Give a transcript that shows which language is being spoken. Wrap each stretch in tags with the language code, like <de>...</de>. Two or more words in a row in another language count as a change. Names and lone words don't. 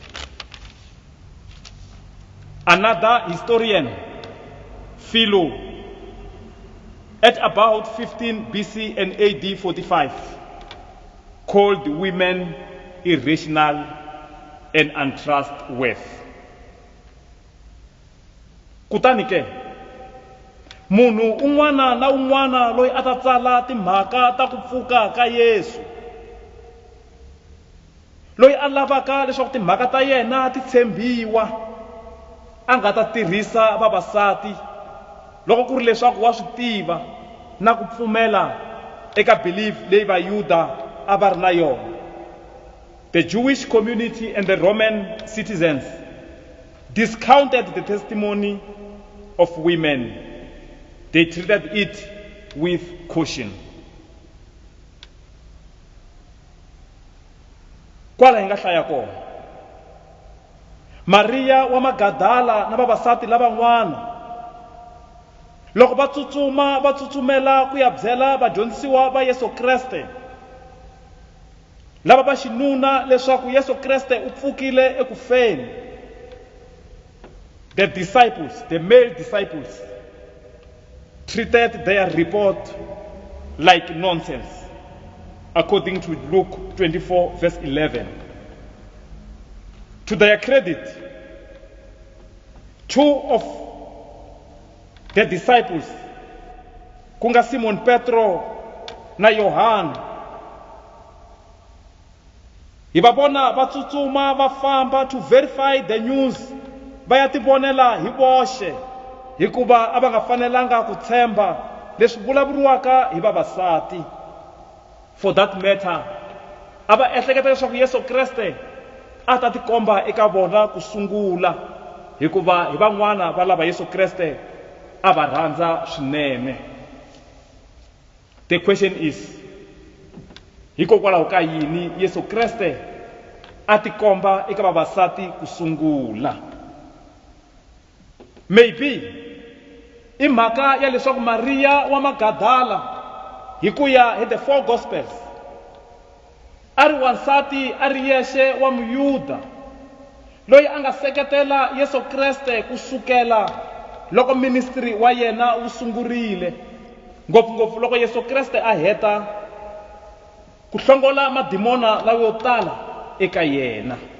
<en>Another historian, Philo, at about 15 BC and AD 45, called women irrational and untrustworthy.</en> <ts>Kutani ke munhu un'wana na un'wana loyi a ta tsala timhaka ta ku pfuka ka Yesu, loyi a lavaka leswaku timhaka ta yena ti tshembiwa, a nga ta tirhisa vavasati loko ku ri leswaku wa swi tiva na ku pfumela eka belief leyi Vayuda a va ri na yona.</ts> <en>The Jewish community and the Roman citizens discounted the testimony of women. They treated it with caution.</en> <ts>Kwala hi nga hlaya kona, Maria wa Magadala na vavasati lavan'wana loko va tsutsumela ku ya byela vadyondzisiwa va Yesu Kreste lava va xinuna leswaku Yesu Kreste u pfukile ekufeni.</ts> <en>The disciples, the male disciples, treated their report like nonsense, according to Luke 24 verse 11. To their credit, two of the disciples,</en> <ts>kunga Simon Petro na Yohana, hi va vona va tsutsuma va famba</ts> <en>to verify the news,</en> <ts>va ya tivonela hi voxe, hikuva a va nga fanelanga ku tshemba leswi vulavuriwaka hi vavasati.</ts> <en>For that matter,</en> <ts>a va ehleketa leswaku Yesu Kreste a ta tikomba eka vona ku sungula, hikuva hi van'wana va lava Yesu Kreste a va rhandza swinene.</ts> <en>The question is,</en> <ts>hikokwalaho ka yini Yesu Kreste a tikomba eka vavasati ku sungula? Maybe i mhaka ya leswaku Maria wa Magadala hi ku ya hi</ts> <en>the four gospels</en> <ts>a ri wansati a ri yexe wa Muyuda loyi a nga seketela Yesu Kreste kusukela loko ministry wa yena wu sungurile, ngopfungopfu loko Yesu Kreste a heta ku hlongola madimona lawa yo tala eka yena.</ts>